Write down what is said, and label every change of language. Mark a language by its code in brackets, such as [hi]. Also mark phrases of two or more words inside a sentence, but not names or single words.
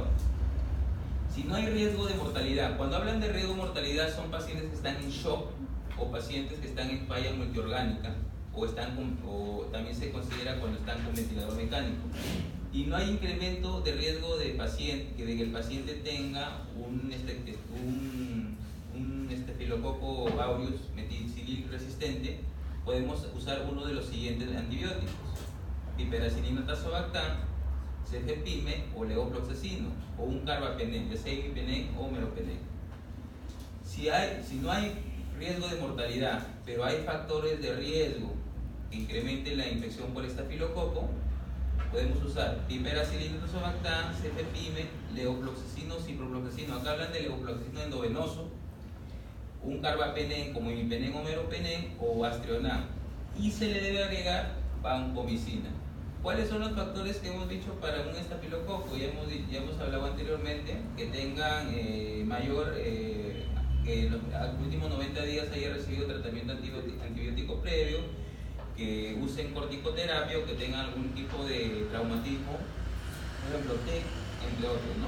[es] Si no hay riesgo de mortalidad, cuando hablan de riesgo de mortalidad son pacientes que están en shock o pacientes que están en falla multiorgánica, o también se considera cuando están con ventilador mecánico. Y no hay incremento de riesgo de que el paciente tenga un Staphylococcus aureus meticilil resistente, podemos usar uno de los siguientes antibióticos: piperacillina tazobactam, cefepime o levofloxacino, o un carbapenem, ya sea imipenem o meropenem. Si no hay riesgo de mortalidad, pero hay factores de riesgo que incrementen la infección por estafilococo, podemos usar piperacillin, tazobactam, cefepime, levofloxacino, ciprofloxacino. Acá hablan de levofloxacino endovenoso, un carbapenem como imipenem o meropenem o astrionam, y se le debe agregar vancomicina. ¿Cuáles son los factores que hemos dicho para un estafilococo? Ya hemos hablado anteriormente, que tengan que en los últimos 90 días haya recibido tratamiento antibiótico previo, que usen corticoterapia o que tengan algún tipo de traumatismo, por ejemplo TEC, entre otros, ¿no?